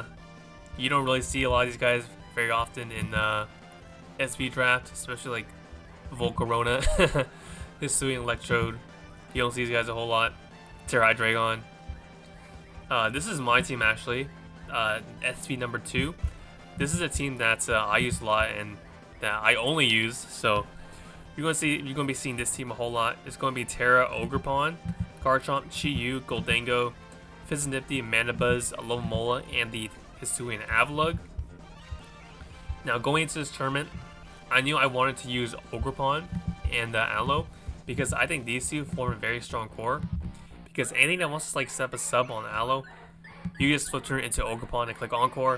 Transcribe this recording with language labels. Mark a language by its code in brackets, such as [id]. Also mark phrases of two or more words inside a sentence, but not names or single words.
[en] You don't really see a lot of these guys very often in SV draft, especially like Volcarona, Hisui, Electrode. You don't see these guys a whole lot. Terra Dragon. This is my team actually, SV number 2. This is a team that I use a lot and that I only use. So you're gonna be seeing this team a whole lot. It's gonna be Terra, Ogerpon, Garchomp, Chi-Yu, Goldango, Fizznifty, Manabuzz, Alomomola, and the Hisuian Avalugg. Now going into this tournament, I knew I wanted to use Ogerpon and Aloe because I think these two form a very strong core. Because anything that wants to like set up a sub on Aloe, you just flip turn it into Ogerpon and click Encore.